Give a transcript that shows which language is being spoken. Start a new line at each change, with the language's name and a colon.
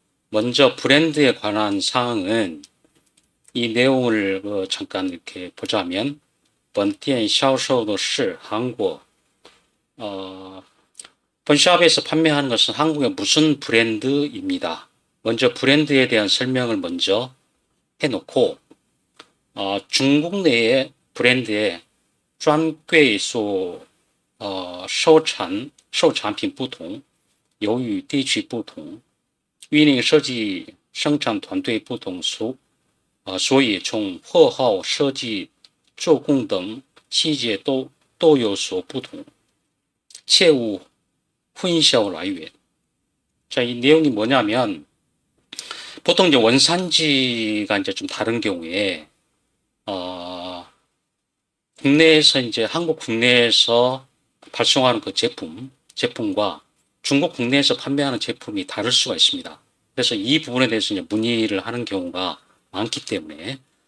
Korean: 먼저 브랜드에 관한 사항은 이 내용을 잠깐 이렇게 보자면,
Chinese: 本店销售的是韩国
Korean: 본샵에서 판매하는 것은 한국의 무슨 브랜드입니다. 먼저 브랜드에 대한 설명을 먼저 해놓고 중국 내의 브랜드의
Chinese: 专柜所 产品不同，由于地区不同，运营设计生产团队不同，所以从货号设计、做工等细节都有所不同，切勿混淆来源。
Korean: 자, 이 내용이 뭐냐면, 보통 이제 원산지가 이제 좀 다른 경우에, 국내에서 이제 한국 국내에서 발송하는 그 제품과 중국 국내에서 판매하는 제품이 다를 수가 있습니다. 그래서 이 부분에 대해서 이제 문의를 하는 경우가 많기 때문에